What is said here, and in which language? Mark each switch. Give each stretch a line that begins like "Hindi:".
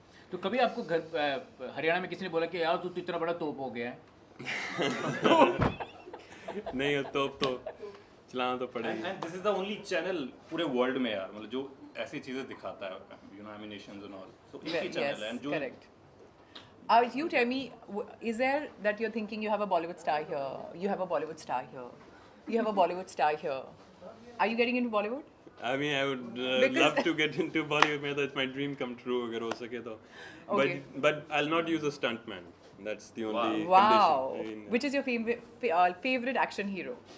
Hindi: तो कभी आपको घर हरियाणा में किसी ने बोला कि यार तू तो इतना बड़ा तोप हो गया है? नहीं तो चलाना तो पड़ेगा।
English: and this is the only channel
Hindi: पूरे वर्ल्ड में यार, मतलब जो ऐसी चीजें दिखाता है, you know, emanations and all, सो एक ही चैनल है।
English: Yes,
Hindi: एंड जो
English: correct. You tell me, is there that you're thinking you have a Bollywood star here, you have a Bollywood star here, you have a Bollywood star here? Are you getting into Bollywood? I mean, I would Because- love to get into Bollywood.
Hindi: मैं तो
English: it's my dream come true
Hindi: अगर हो सके तो.
English: Okay. But I'll not use a stuntman. That's the only Wow. condition. I mean, Which is your favorite action hero?